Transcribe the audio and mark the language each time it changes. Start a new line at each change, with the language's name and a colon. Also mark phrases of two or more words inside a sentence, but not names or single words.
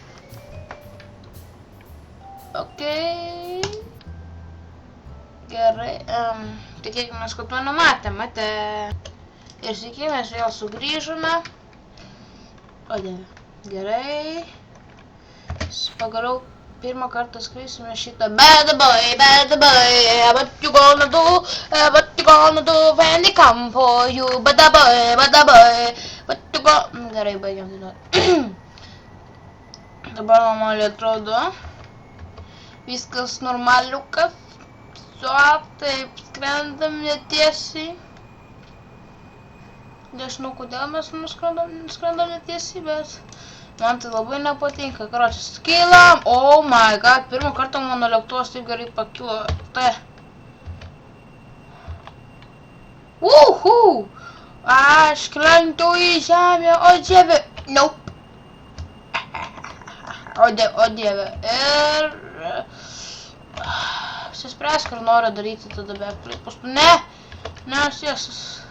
Lithuanian: Okei. Gerai, tikėkimės, kad to nematė. Ir sakykimės, vėl sugrįžome. O, dieve. Gerai. Pagaliau pirmą kartą skraisime šitą
English: bad boy, what you gonna do when they come for you, bad boy, what you gonna...
Lithuanian: Gerai, baigiam dainuoti. Dabar normaliai atrodo. Viskas normaliukas. Taip, skrendam netiesiai. Nežinau, kodėl mes skrendam netiesiai, bet... Man tai labai nepatinka, karočią, skilam,
English: oh my god,
Lithuanian: pirmą kartą mano lėktuvas taip gerai pakilo, tai. Uhu, aš krentu į žemę, o dieve, nope. O dieve, ir... Suspręsk, ar noriu daryti tada backflip, paskui, ne, sėsas.